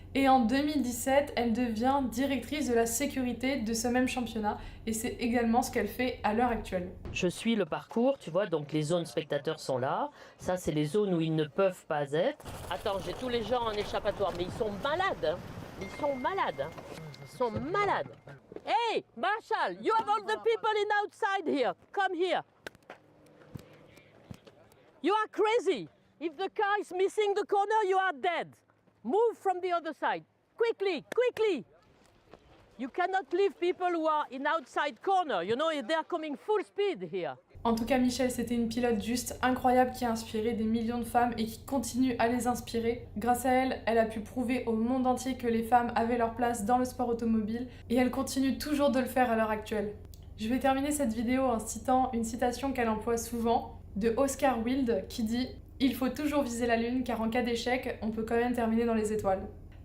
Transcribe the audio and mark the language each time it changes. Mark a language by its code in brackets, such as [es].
[fr] Et en 2017, elle devient directrice de la sécurité de ce même championnat et c'est également ce qu'elle fait à l'heure actuelle. Je suis le parcours, tu vois, donc les zones spectateurs sont là. Ça, c'est les zones où ils ne peuvent pas être. Attends, j'ai tous les gens en échappatoire, mais ils sont malades, hein. Ils sont malades, hein. Ils sont malades. [en] Hey, Marshall, you have all the people in outside here. Come here. You are crazy. If the car is missing the corner, you are dead. Move from the other side. Quickly, quickly. You cannot leave people who are in outside corner. You know, they are coming full speed here. [fr] En tout cas, Michèle, c'était une pilote juste incroyable qui a inspiré des millions de femmes et qui continue à les inspirer. Grâce à elle, elle a pu prouver au monde entier que les femmes avaient leur place dans le sport automobile et elle continue toujours de le faire à l'heure actuelle. Je vais terminer cette vidéo en citant une citation qu'elle emploie souvent de Oscar Wilde qui dit « Il faut toujours viser la lune car en cas d'échec, on peut quand même terminer dans les étoiles ».